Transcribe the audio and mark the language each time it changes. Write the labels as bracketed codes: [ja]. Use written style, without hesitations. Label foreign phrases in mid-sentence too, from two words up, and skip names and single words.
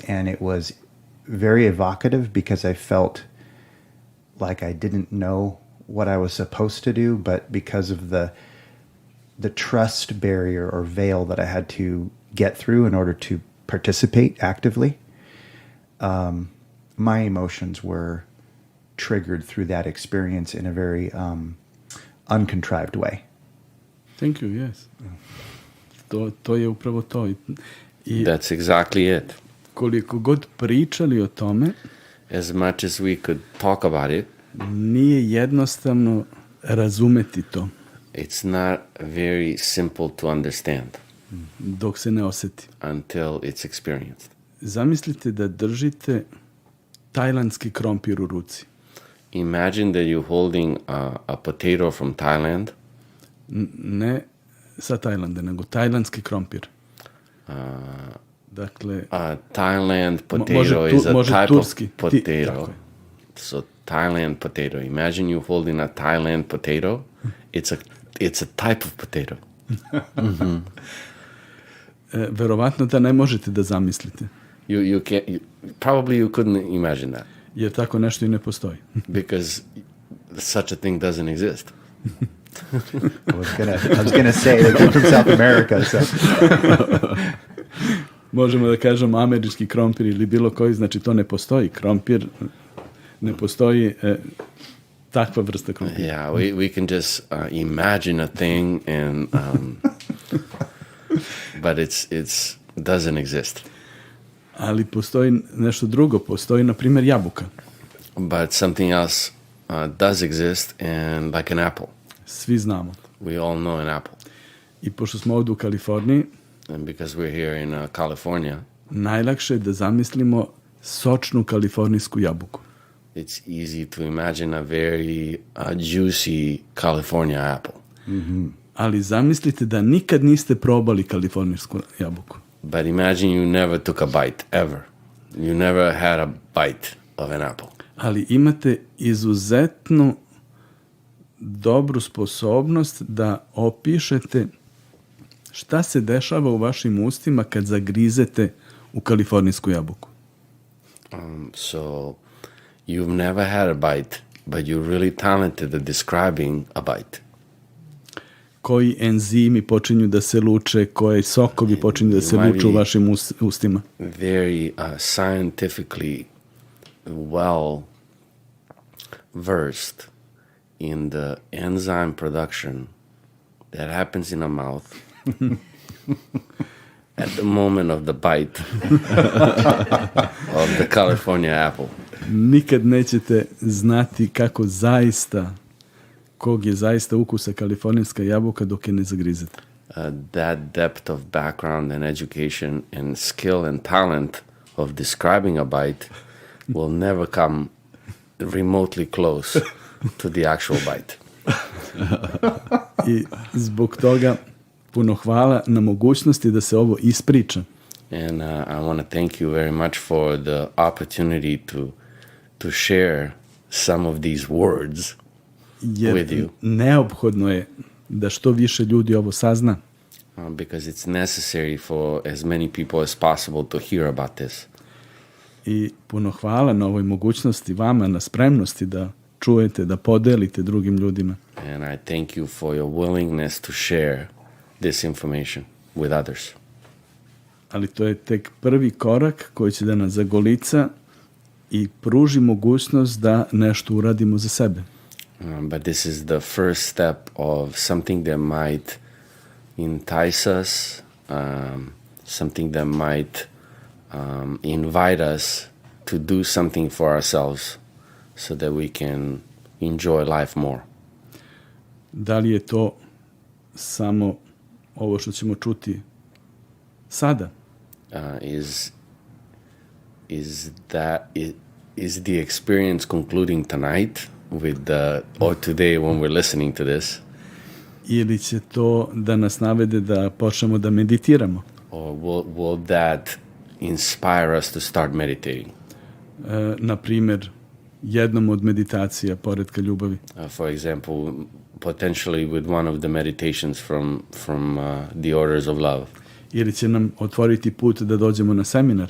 [en] And it was very evocative because I felt like I didn't know what I was supposed to do, but because of the trust barrier or veil that I had to get through in order to participate actively, my emotions were triggered through that experience in a very uncontrived way. Thank you, yes. [sr] To je upravo to. I [en] That's exactly it. [sr] koliko god pričali o tome, [en] As much as we could talk about it, [sr] nije jednostavno razumeti to [en] it's not very simple to understand [sr] dok se ne oseti. [en] until it's experienced. [sr] Zamislite da držite tajlandski krompir u ruci. [en] Imagine that you're holding a potato from Thailand, [sr] Ne sa Tajlanda, nego tajlandski krompir. Dakle, [en] a Thailand potato [sr] može [en] is a [sr] može [en] type [sr] turski. [en] of potato. [sr] Tako je. [en] So Thailand potato. Imagine you holding a Thailand potato. It's a type of potato. [sr] Verovatno da ne možete da zamislite, [en] You can't. Probably you couldn't imagine that [sr] jer tako nešto i ne postoji. [en] because such a thing doesn't exist. I was gonna say they come from South America, so [sr] Možemo da kažemo američki krompir ili bilo koji, znači to ne postoji. Krompir ne postoji, takva vrsta krompira. [en] Yeah, we can just imagine a thing and but it's doesn't exist. [sr] Ali postoji nešto drugo, postoji na primjer jabuka. [en] But something else does exist, and like an apple. [sr] Svi znamo. [en] We all know an apple. [sr] I pošto smo ovdje u Kaliforniji, [en] And because we're here in California, [sr] najlakše je da zamislimo sočnu kalifornijsku jabuku. [en] it's easy to imagine a very juicy California apple. [sr] Ali zamislite da nikad niste probali kalifornijsku jabuku. [en] But imagine you never took a bite, ever. You never had a bite of an apple. [sr] Ali imate izuzetnu dobru sposobnost da opišete šta se dešava u vašim ustima kad zagrizete u kalifornijsku jabuku. [en] So you've never had a bite, but you're really talented at describing a bite. [sr] Koji enzimi počinju da se luče, koji sokovi počinju da se luče u vašim ustima. [en] Very scientifically well versed in the enzyme production that happens in a mouth at the moment of the bite of the California apple. [sr] Nikad nećete znati kako zaista, kog je zaista ukusa kalifornijska jabuka dok je ne zagrizete. [en] That depth of background and education and skill and talent of describing a bite will never come remotely close to the actual bite. [sr] I zbog toga puno hvala na mogućnosti da se ovo ispriča. [en] And I want to thank you very much for the opportunity to share some of these words [sr] Jer [en] with you. [sr] neophodno je da što više ljudi ovo sazna. [en] Because it's necessary for as many people as possible to hear about this. [sr] I puno hvala na ovoj mogućnosti vama, na spremnosti da čujete, da podelite drugim ljudima. [en] And I thank you for your willingness to share this information with others. [sr] Ali to je tek prvi korak koji će da nas zagolica i pruži mogućnost da nešto uradimo za sebe. [en] But this is the first step of something that might entice us, something that might invite us to do something for ourselves so that we can enjoy life more. [sr] Da li je to samo ovo što ćemo čuti sada? [en] Is the experience concluding tonight with or today when we're listening to this? [sr] Ili će to da nas navede da počnemo da meditiramo? [en] Or will that inspire us to start meditating? [sr] Na primjer, jednom od meditacija poredka ljubavi. [en] For example, potentially with one of the meditations from the Orders of Love. [sr] Ili će nam otvoriti put da dođemo na seminar.